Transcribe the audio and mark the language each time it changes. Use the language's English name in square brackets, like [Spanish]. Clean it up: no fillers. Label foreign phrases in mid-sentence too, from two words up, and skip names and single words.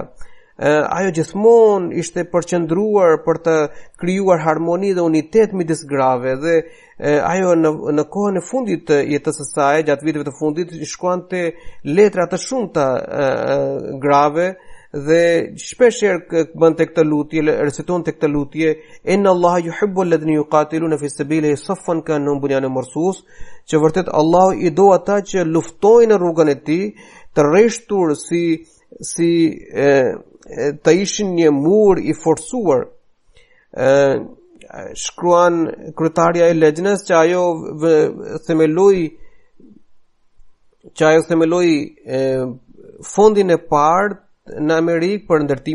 [Albanian] Ajo gjithmonë ishte përqendruar për të krijuar harmoni dhe unitet midis grave dhe ajo në kohën e fundit të jetës së saj, gjatë viteve të fundit, shkruante letra të shumta grave dhe shpesh bënte këtë lutje, recitonte këtë lutje: [Arabic] إن الله يحب الذين يقاتلون في سبيله صفا كأنهم بنيان مرصوص, [Albanian] që vërtet Allahu i do ata që luftojnë në rrugën e tij, të rreshtur si të ishin një mur i forcuar. Shkruan kryetarja e Lexhnes që ajo themeloi fondin e parë në Amerikë për ndërtimin